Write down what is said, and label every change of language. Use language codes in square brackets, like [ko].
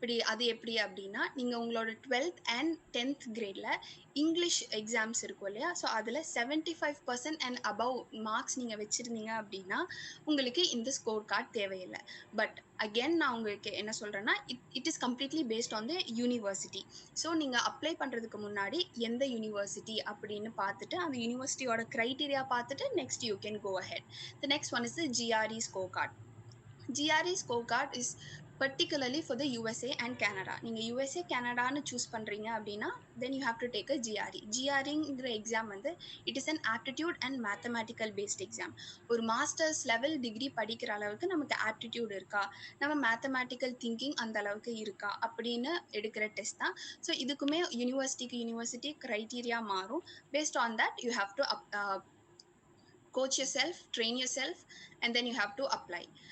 [ta] அது எப்படி அப்படின்னா, நீங்கள் உங்களோட 12th and 10th கிரேடில் English exams இருக்கும் இல்லையா, ஸோ அதில் 75% அண்ட் அபவ் மார்க்ஸ் நீங்கள் வச்சுருந்தீங்க அப்படின்னா உங்களுக்கு இந்த ஸ்கோர் கார்டு தேவையில்லை. [en] but again [ta] நான் உங்களுக்கு என்ன சொல்கிறேன்னா, [en] It is completely based on the university. [ta] So நீங்கள் அப்ளை பண்ணுறதுக்கு முன்னாடி எந்த யூனிவர்சிட்டி அப்படின்னு பார்த்துட்டு அந்த யூனிவர்சிட்டியோட க்ரைட்டீரியா பார்த்துட்டு [en] Next you can go ahead. The next one is the GRE score card. GRE score card is particularly for the USA and Canada. [ta] நீங்கள் USA Canadaன்னு choose பண்ணுறீங்க அப்படின்னா [en] then you have to take a GRE. [ta] GREங்கிற exam வந்து [en] it is an aptitude and mathematical based exam. [ta] ஒரு masters level degree படிக்கிற அளவுக்கு நமக்கு aptitude இருக்கா, நம்ம மேத்தமேட்டிக்கல் திங்கிங் அந்த அளவுக்கு இருக்கா அப்படின்னு எடுக்கிற டெஸ்ட் தான். ஸோ இதுக்குமே யூனிவர்சிட்டி க்ரைட்டீரியா மாறும். [en] Based on that you have to coach yourself, train yourself, and then you have to apply.